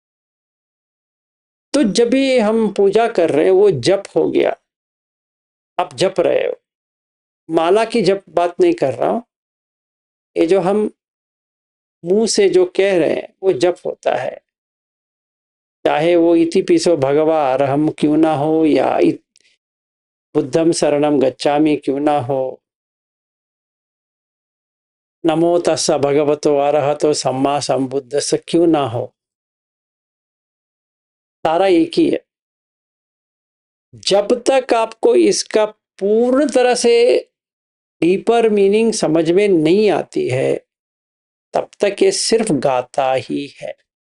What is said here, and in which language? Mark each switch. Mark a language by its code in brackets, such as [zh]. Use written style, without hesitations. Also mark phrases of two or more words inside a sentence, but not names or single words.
[hi] तो जब भी हम पूजा कर रहे हैं, वो जप हो गया, आप जप रहे हो। माला की जप बात नहीं कर रहा हूं, ये जो हम मुंह से जो कह रहे हैं वो जप होता है। चाहे वो [pi] इति पिसो भगवा अरहम [hi] क्यों ना हो, या [pi] बुद्धम शरणम गच्छामि [hi] क्यों ना हो, [pi] नमो तस्स भगवतो अरहतो सम्मा संबुद्धस्स [hi] क्यों ना हो, सारा एक ही है। जब तक आपको इसका पूर्ण तरह से [en] deeper meaning [hi] समझ में नहीं आती है, तब तक ये सिर्फ गाता ही है।